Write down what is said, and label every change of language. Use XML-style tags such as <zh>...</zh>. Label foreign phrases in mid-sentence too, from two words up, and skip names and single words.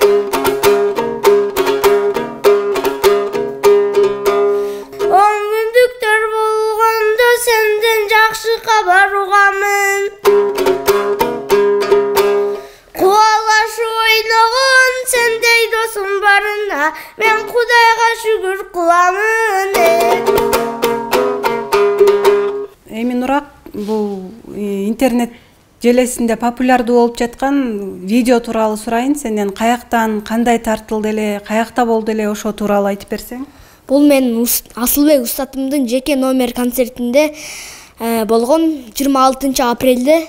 <kk>Он күндіктер болғанда сенден жақсы хабар ұғамын. Қуалашы ойнаған сендей досым барына, мен Құдайға шүгір қыламын.</kk> <ky>Эми Нурак, бул интернет желесинде популярдуу болуп жаткан видео тууралуу сурайын. Сенден каяктан, кандай тартылды эле, каякта болду эле, ошо тууралуу айтып берсең? Бул менин Асылбек устатымдын жеке номер концертинде болгон 26 апрелде.</ky>